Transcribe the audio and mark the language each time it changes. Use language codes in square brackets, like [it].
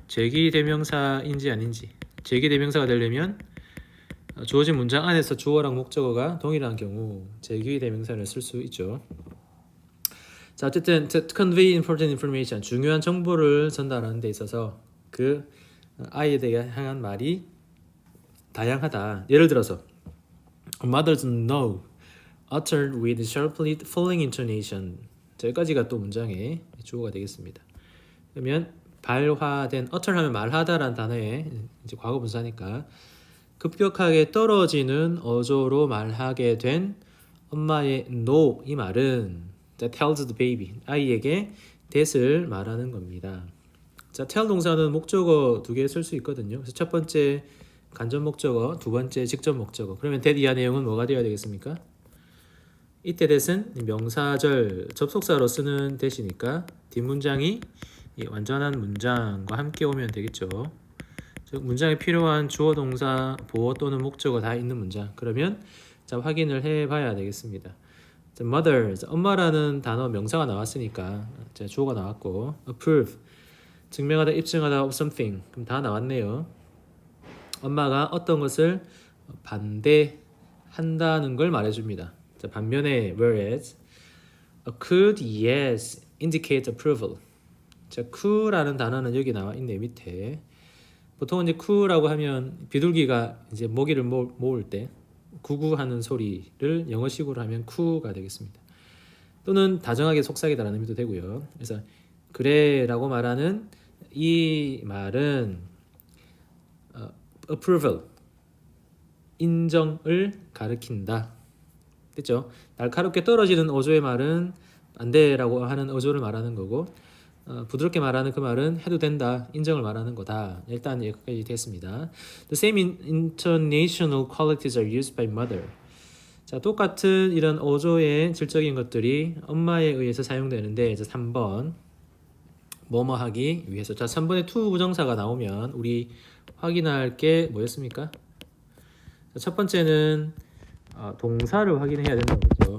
[ko] 제기 대명사인지 아닌지. 제기 대명사가 되려면 주어진 문장 안에서 주어랑 목적어가 동일한 경우 제기 대명사를 쓸 수 있죠. 자, 어쨌든 [en] to convey important information, [ko] 중요한 정보를 전달하는 데 있어서 그 아이에 대해 향한 말이 다양하다. 예를 들어서 [en] A mother's no uttered with sharply falling intonation. [ko] 자, 여기까지가 또 문장의 주어가 되겠습니다. 그러면 발화된, utter 하면 말하다라는 단어의 이제 과거 분사니까 급격하게 떨어지는 어조로 말하게 된 엄마의 no, 이 말은 [en] that tells the baby, [ko] 아이에게 that을 말하는 겁니다. 자, tell 동사는 목적어 두 개 쓸 수 있거든요. 그래서 첫 번째 간접 목적어, 두 번째 직접 목적어. 그러면 that 이하 내용은 뭐가 되어야 되겠습니까? 이때 that은 명사절 접속사로 쓰는 that이니까 뒷문장이 완전한 문장과 함께 오면 되겠죠. 즉 문장에 필요한 주어, 동사, 보어 또는 목적어 다 있는 문장. 그러면 자, 확인을 해봐야 되겠습니다. 자, mother, 엄마라는 단어 명사가 나왔으니까 자, 주어가 나왔고, approve, 증명하다, 입증하다 of something, 그럼 다 나왔네요. 엄마가 어떤 것을 반대한다는 걸 말해줍니다. 자, 반면에 [en] whereas a could yes indicate approval. [ko] 자, could라는 단어는 여기 나와 있네, 밑에. 보통은 이제 could라고 하면 비둘기가 이제 모기를 모을 때 구구하는 소리를 영어식으로 하면 could가 되겠습니다. 또는 다정하게 속삭이다라는 의미도 되고요. 그래서 그래라고 말하는 이 말은 approval, 인정을 가리킨다. 됐죠? 날카롭게 떨어지는 어조의 말은 안 돼라고 하는 어조를 말하는 거고 부드럽게 말하는 그 말은 해도 된다, 인정을 말하는 거다. 일단 여기까지 됐습니다. [en] The same intonational qualities are used by mother. [ko] 자, 똑같은 이런 어조의 질적인 것들이 엄마에 의해서 사용되는데 이제 3번 뭐뭐 하기 위해서. 자, 3번에 to 부정사가 나오면 우리 확인할 게 뭐였습니까? 자, 첫 번째는 동사를 확인해야 된다고 했죠.